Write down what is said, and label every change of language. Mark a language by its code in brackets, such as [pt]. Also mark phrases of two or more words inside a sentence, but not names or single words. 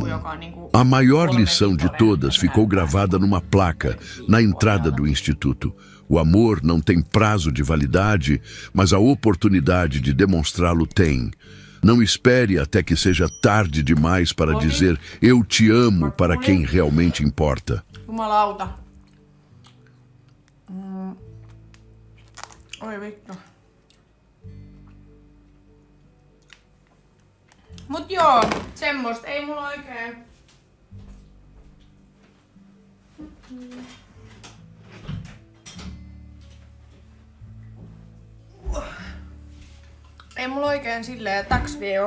[pt] A maior lição de todas ficou gravada numa placa na entrada do instituto. O amor não tem prazo de validade, mas a oportunidade de demonstrá-lo tem. Não espere até que seja tarde demais para dizer eu te amo para quem realmente importa. [fi] Jumalauta. Oi vittu. Mut joo, semmoista ei mulla oikein. Ei mulla oikein silleen taksvio.